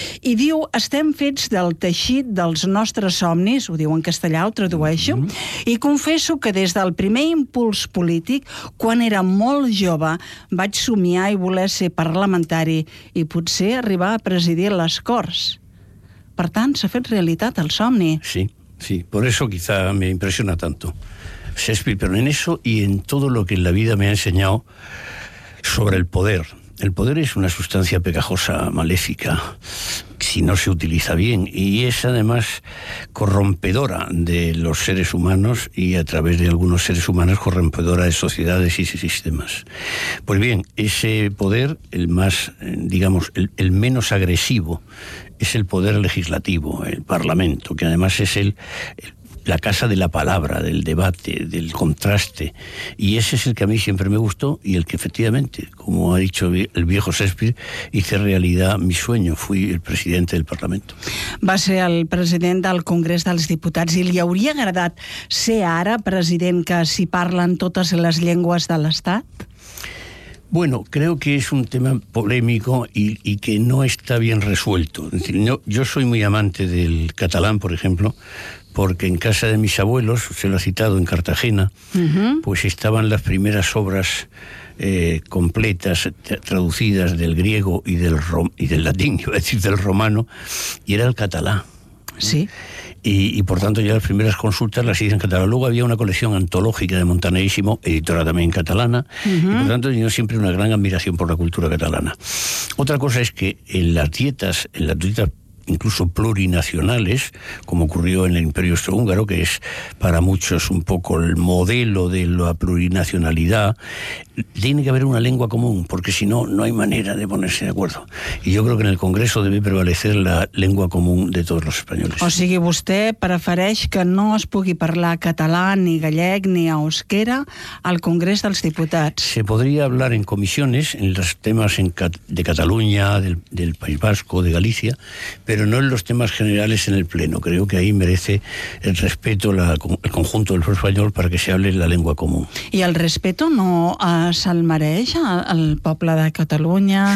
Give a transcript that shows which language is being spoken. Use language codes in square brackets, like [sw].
[ca] I diu, estem fets del teixit dels nostres somnis, ho diu en castellà, ho tradueixo, i confesso que des del primer impuls polític, quan era molt jove, vaig somiar i voler ser parlamentari i potser arribar a presidir l'escola. Per tant, s'ha fet realitat el somni. Sí, sí. [es] Por eso quizá me impresiona tanto Shakespeare, pero en eso y en todo lo que en la vida me ha enseñado sobre el poder. El poder es una sustancia pegajosa, maléfica, si no se utiliza bien, y es además corrompedora de los seres humanos y a través de algunos seres humanos corrompedora de sociedades y sistemas. Pues bien, ese poder, el más, digamos, el menos agresivo, es el poder legislativo, el Parlamento, que además es la casa de la palabra, del debate, del contraste, y ese es el que a mí siempre me gustó y el que efectivamente, como ha dicho el viejo Shakespeare, hice realidad mi sueño, fui el presidente del Parlamento. [ca] Va ser el president del Congrés dels Diputats i li hauria agradat ser ara president, que s'hi parlen totes les llengües de l'Estat? [es] Bueno, creo que es un tema polémico y que no está bien resuelto. Es decir, yo soy muy amante del catalán, por ejemplo, porque en casa de mis abuelos, se lo ha citado, en Cartagena, pues estaban las primeras obras completas, traducidas del griego y del latín, iba a decir, del romano, y era el catalán. Sí. Y por tanto ya las primeras consultas las hice en catalán. Luego había una colección antológica de Montanerísimo, editora también catalana, y por tanto tenía siempre una gran admiración por la cultura catalana. Otra cosa es que en las dietas incluso plurinacionales, como ocurrió en el Imperio Austrohúngaro, que es para muchos un poco el modelo de la plurinacionalidad, tiene que haber una lengua común, porque si no, no hay manera de ponerse de acuerdo. Y yo creo que en el Congreso debe prevalecer la lengua común de todos los españoles. [ca] O sigui, vostè prefereix que no es pugui parlar català, ni gallec, ni euskera al Congrés dels Diputats. [es] Se podría hablar en comisiones, en los temas de Cataluña, del País Vasco, de Galicia, pero no en los temas generales en el Pleno. Creo que ahí merece el respeto el conjunto del pueblo español para que se hable la lengua común. ¿Y el respeto no [ca] se'l mereix al poble de Catalunya?